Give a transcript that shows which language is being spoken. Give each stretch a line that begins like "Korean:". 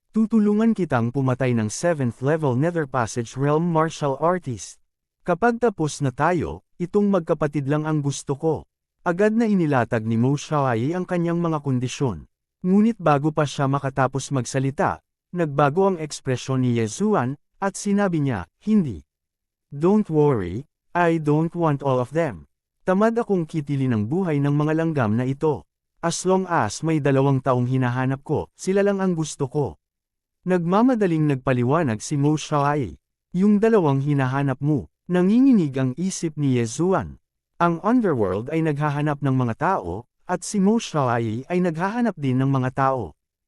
Filipino: Tutulungan kitang pumatay ng 7th level Nether Passage Realm Martial Artist. Kapag tapos na tayo, itong magkapatid lang ang gusto ko. Agad na inilatag ni Mo Xiaoyi ang kanyang mga kondisyon. Ngunit bago pa siya makatapos magsalita, nagbago ang ekspresyon ni Ye Zuan, at sinabi niya, "Hindi.
English: Don't worry, I don't want all of them.
Filipino: Tamad akong kitilin ang buhay ng mga langgam na ito.
English: As long as
Filipino: may 2 taong hinahanap ko, sila lang ang gusto ko." Nagmamadaling nagpaliwanag si Mo Xiaoyi. Yung 2 hinahanap mo, nanginginig ang isip ni Ye Zuan. Ang Underworld ay naghahanap ng mga tao, at si Mo Xiaoyi ay naghahanap din ng mga tao.